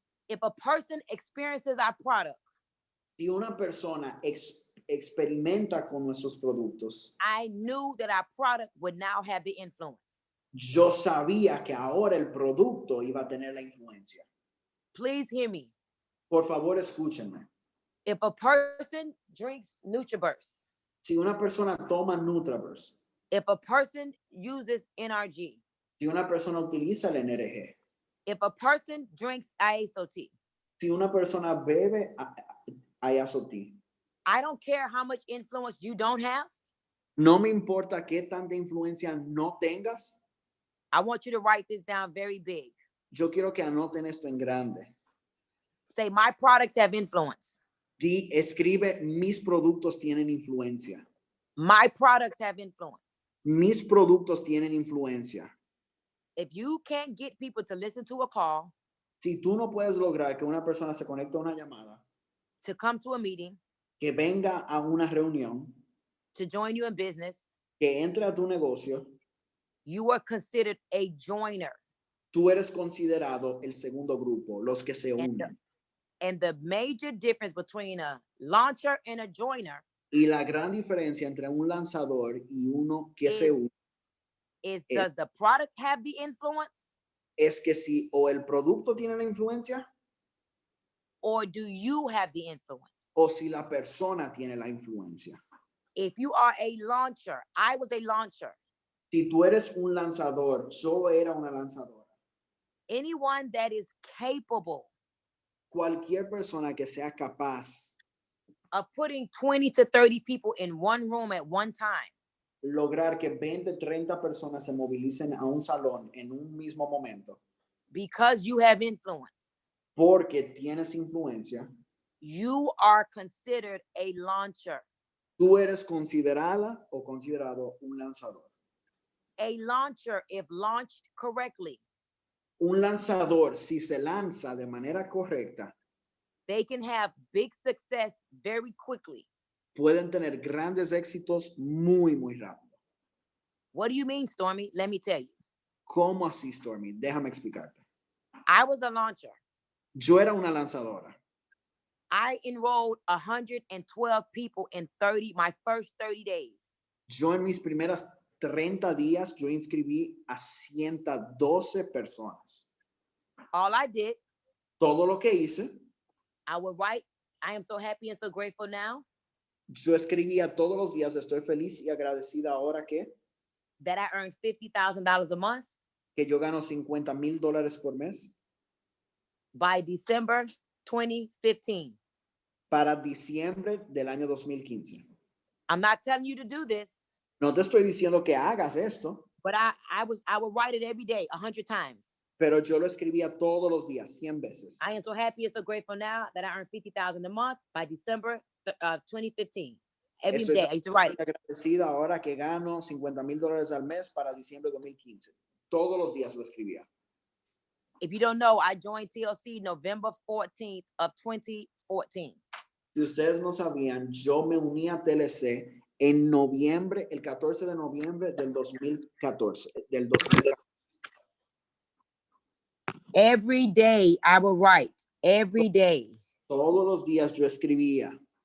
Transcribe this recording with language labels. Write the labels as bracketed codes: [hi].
[en] if a person experiences our product, [es] si una persona experimenta con nuestros productos, [en] I knew that our product would now have the influence. [es] yo sabía que ahora el producto iba a tener la influencia. [en] Please hear me. [es] Por favor, escúchenme. [en] If a person drinks NutriBurst, [es] Si una persona toma Nutraverse, [en] if a person uses NRG, [es] si una persona utiliza el NRG, [en] if a person drinks ISOT, [es] si una persona bebe Ayazoti, [en] I don't care how much influence you don't have. [es] no me importa qué tanta influencia no tengas, [en] I want you to write this down very big. [es] yo quiero que anoten esto en grande. [en] Say, my products have influence. [es] Escribe, mis productos tienen influencia. [en] My products have influence. [es] Mis productos tienen influencia. [en] If you can't get people to listen to a call, [es] Si tú no puedes lograr que una persona se conecte a una llamada, [en] to come to a meeting, [es] que venga a una reunión, [en] to join you in business, [es] que entre a tu negocio, [en] you are considered a joiner. [es] tú eres considerado el segundo grupo, los que se unen. [en] And the major difference between a launcher and a joiner [es] Y la gran diferencia entre un lanzador y uno que se une [en] is, does the product have the influence, [es] es que si o el producto tiene la influencia [en] or do you have the influence? [es] o si la persona tiene la influencia. [en] If you are a launcher, I was a launcher. [es] Si tú eres un lanzador, yo era una lanzadora. [en] Anyone that is capable [es] Cualquier persona que sea capaz [en] of putting 20 to 30 people in one room at one time, [es] lograr que 20, 30 personas se movilicen a un salón en un mismo momento, [en] because you have influence, [es] porque tienes influencia, [en] you are considered a launcher. [es] tú eres considerada o considerado un lanzador. [en] A launcher, if launched correctly, [es] Un lanzador, si se lanza de manera correcta, [en] they can have big success very quickly. [es] pueden tener grandes éxitos muy, muy rápido. [en] What do you mean, Stormy? Let me tell you. [es] ¿Cómo así, Stormy? Déjame explicarte. [en] I was a launcher. [es] Yo era una lanzadora. [en] I enrolled 112 people in my first 30 days. [es] Yo en mis primeras 30 días, yo inscribí a 112 personas. [en] All I did, [es] Todo lo que hice, [en] I would write, I am so happy and so grateful now [es] yo escribía todos los días, estoy feliz y agradecida ahora [en] that I earned $50,000 a month. [es] Que yo gano $50,000 por mes. [en] By December 2015. [es] Para diciembre del año 2015. [en] I'm not telling you to do this. [es] No te estoy diciendo que hagas esto. [en] But I would write it every day 100 times. [es] Pero yo lo escribía todos los días, 100 veces. [en] I am so happy and so grateful now that I earned $50,000 a month by December 2015. Every [es] Estoy [en] day I used to write it. [es] agradecida ahora que gano $50,000 al mes para diciembre de 2015. Todos los días lo escribía. [en] If you don't know, I joined TLC November 14th of 2014. [es] Si ustedes no sabían, yo me uní a TLC en noviembre, el 14 de noviembre del 2014. [en] Every day I would write. Every day. [es] Todos los días yo escribía.